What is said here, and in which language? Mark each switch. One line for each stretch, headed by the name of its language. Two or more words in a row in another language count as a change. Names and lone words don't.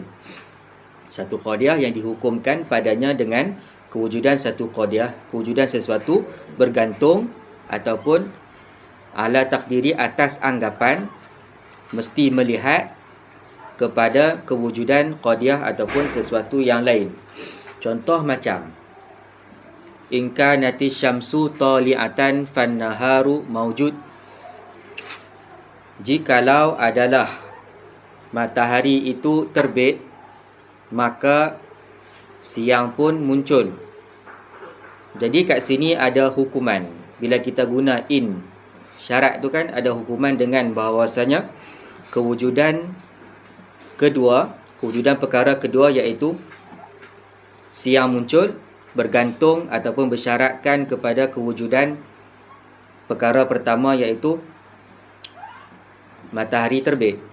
Malay: Satu qadiyah yang dihukumkan padanya dengan kewujudan satu qadiyah, kewujudan sesuatu bergantung ataupun
Arabic: على تقدير,
Malay: atas anggapan, mesti melihat kepada kewujudan qadiyah ataupun sesuatu yang lain. Contoh macam
Arabic: إن كانت الشمس طالعة فالنهار موجود.
Malay: Jikalau adalah matahari itu terbit, maka siang pun muncul. Jadi kat sini ada hukuman. Bila kita guna in Syarat tu kan ada hukuman dengan bahawasanya kewujudan perkara kedua iaitu siang muncul bergantung ataupun bersyaratkan kepada kewujudan perkara pertama iaitu matahari terbit.